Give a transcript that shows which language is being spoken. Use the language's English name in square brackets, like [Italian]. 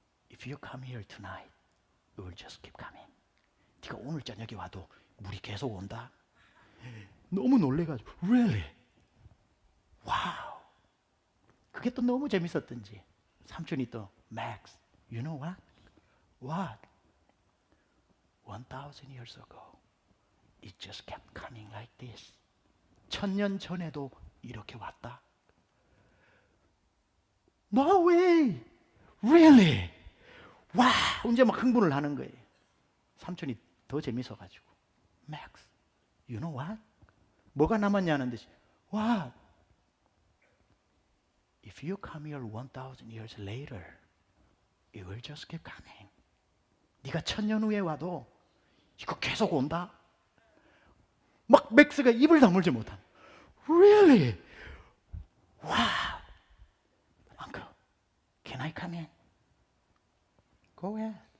[English] If you come here tonight, it will just keep coming. [Korean] 네가 오늘 저녁에 와도 물이 계속 온다. 너무 놀래가지고 [English] Really? 와우. [Korean] 그게 또 너무 재밌었던지 삼촌이 또 [English] Max, you know what? What? 1,000 years ago, it just kept coming like this. [Korean] 1000년 전에도 이렇게 왔다. [English] No way! Really? 와! [Korean] 이제 막 흥분을 하는 거예요. 삼촌이 더 재밌어가지고 [English] Max, you know what? [Korean] 뭐가 남았냐는 듯이 [English] What? If you come here 1,000 years later, it will just keep coming. [Korean] 네가 1000년 후에 와도 이거 계속 온다. 막 맥스가 입을 다물지 못한. [English] Really? Wow. Uncle, can I come in? Go ahead.